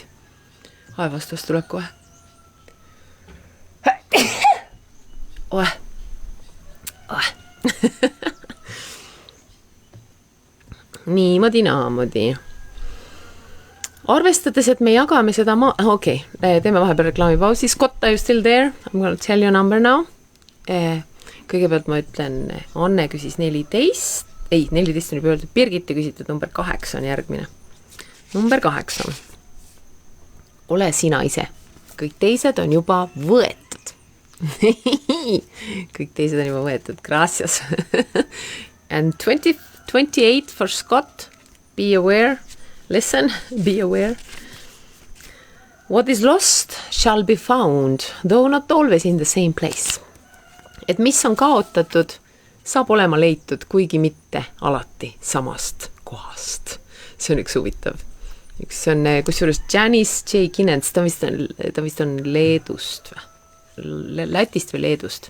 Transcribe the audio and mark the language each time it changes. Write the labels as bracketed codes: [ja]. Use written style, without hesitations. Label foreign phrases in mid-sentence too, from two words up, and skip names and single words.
[et] Vastus tuleb kohe. Niimoodi. Arvestades, et me jagame seda teeme vahepeal reklaamipausi. [en] Scott, are you still there? I'm going to tell your number now. [et] Kõigepealt ma ütlen, Anne küsis 14 on juba öeldud, Birgit küsitud, number 8 on järgmine. Number 8 on. Ole sina ise. Kõik teised on juba võetud. Kõik teised on juba võetud. [es] Gracias. [en] And 28 for Scott. Be aware. Listen, be aware. What is lost shall be found, though not always in the same place. [et] Et mis on kaotatud, saab olema leitud, kuigi mitte alati samast kohast. See on üks huvitav. Üks on, kusjuures Janice J. Kinens, ta vist on Leedust, Lätist või Leedust.